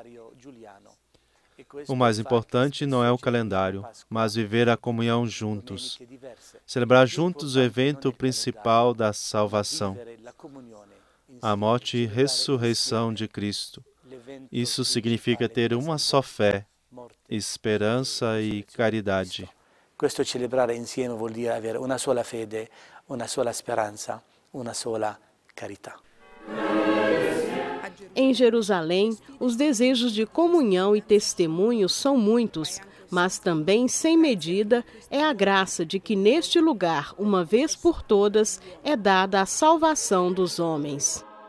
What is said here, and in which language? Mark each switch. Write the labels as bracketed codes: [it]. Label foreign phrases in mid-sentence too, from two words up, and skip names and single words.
[pt] O mais importante não é o calendário, mas viver a comunhão juntos. Celebrar juntos o evento principal da salvação, a morte e ressurreição de Cristo. Isso significa ter uma só fé, esperança e caridade. [it] Questo celebrare insieme vuol dire avere una sola fede, una sola speranza, una sola carità. [pt] Em Jerusalém, os desejos de comunhão e testemunho são muitos, mas também sem medida é a graça de que neste lugar, uma vez por todas, é dada a salvação dos homens.